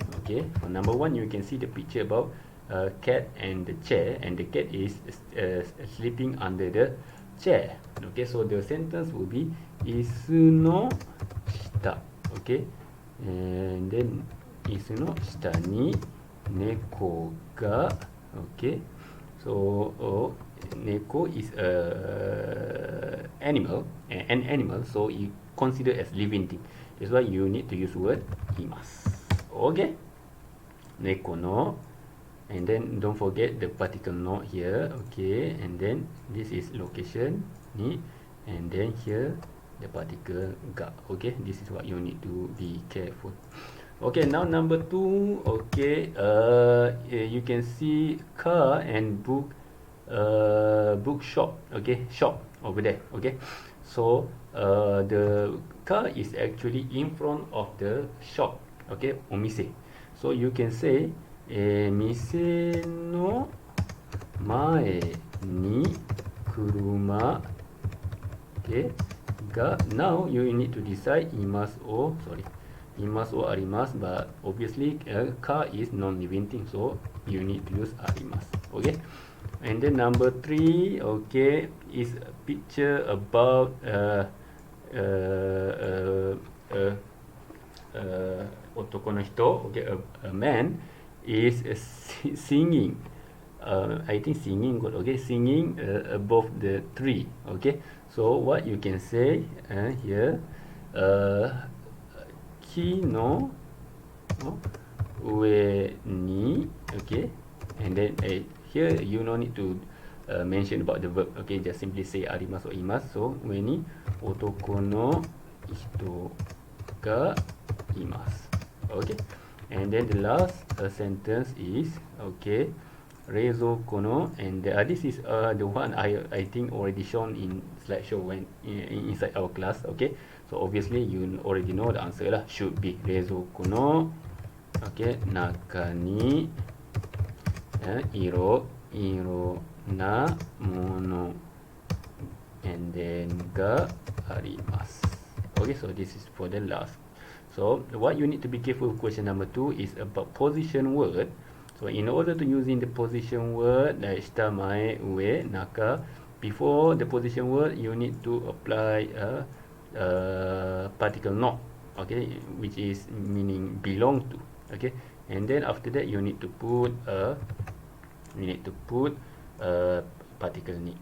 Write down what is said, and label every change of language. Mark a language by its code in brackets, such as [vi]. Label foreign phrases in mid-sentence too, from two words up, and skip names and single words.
[en] Okay, for number 1, you can see the picture about cat and the chair, and the cat is sleeping under the chair. Okay, so the sentence will be [ja] 椅子の下. [en] Okay, and then [ja] 椅子の下に猫が. [en] Okay, so neko is a animal, an animal, so you consider as living thing. That's why you need to use word imasu. Okay, [ja] 猫の, [en] and then don't forget the particle no here. Okay, and then this is location ni, and then here the particle ga. Okay, this is what you need to be careful. Okay, now number 2. Okay, you can see car and book, bookshop. Okay, shop over there. Okay, so the car is actually in front of the shop. Okay, omise. So you can say [ja] 店の前に車. [en] Okay, ga. Now you need to decide imasu or, sorry, imasu or arimasu, but obviously car is non-living thing, so you need to use arimasu. Okay, and then number 3, okay, is a picture about [ja] 男の人. [en] Okay, a man is singing. I think singing good. Okay, singing above the tree. Okay, so what you can say here, [ja] 木の上に. [en] Okay, and then here you no need to mention about the verb. Okay, just simply say arimasu or imasu. [ja] So 上に男の人がいます. [en] Okay, and then the last sentence is, okay, [ja] 冷蔵庫の, [en] and this is the one I think already shown in slideshow when inside our class. Okay, so obviously you already know the answer lah, should be [ja] 冷蔵庫の, [en] okay, [ja] 中にいろなもの, [en] and then [ja] があります. [en] Okay, so this is for the last. So what you need to be careful with question number 2 is about position word. So in order to using the position word like shita, mae, ue, naka, before the position word you need to apply a particle no. Okay, which is meaning belong to. Okay, and then after that you need to put particle ni.